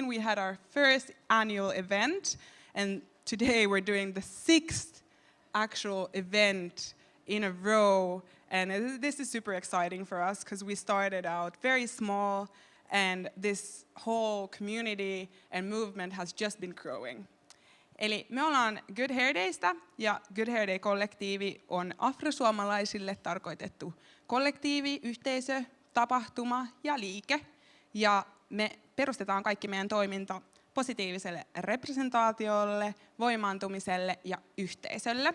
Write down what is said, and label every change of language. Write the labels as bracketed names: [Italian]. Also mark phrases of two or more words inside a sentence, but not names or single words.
[English] We had our first annual event, and today we're doing the 6th actual event in a row. And this is super exciting for us because we started out very small, and this whole community and movement has just been growing. [Finnish] Eli me ollaan Good Hair Daystä, ja Good Hair Day-kollektiivi on afrosuomalaisille tarkoitettu kollektiivi, yhteisö, tapahtuma ja liike. Ja me perustetaan kaikki meidän toiminta positiiviselle representaatiolle, voimaantumiselle ja yhteisölle.